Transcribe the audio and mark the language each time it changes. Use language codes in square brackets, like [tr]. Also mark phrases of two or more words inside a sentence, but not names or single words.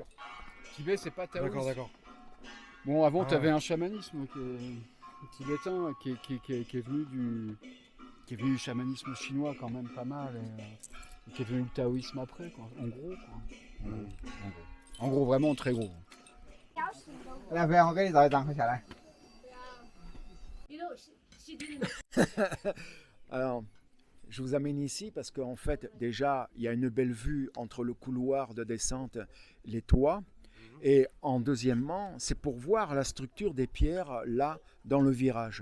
[fr] Tibet, c'est pas taoïste. D'accord, d'accord. Bon, avant, Ah tu avais ouais. un chamanisme tibétain qui est venu du chamanisme chinois quand même pas mal. Et qui est devenu le taoïsme après, quoi. En gros, quoi. En gros, vraiment très gros. [zh] 来，飞，我给你找一张，快下来。 [fr] Alors, je vous amène ici parce qu'en fait, déjà, il y a une belle vue entre le couloir de descente, les toits. Et en deuxièmement, c'est pour voir la structure des pierres là, dans le virage.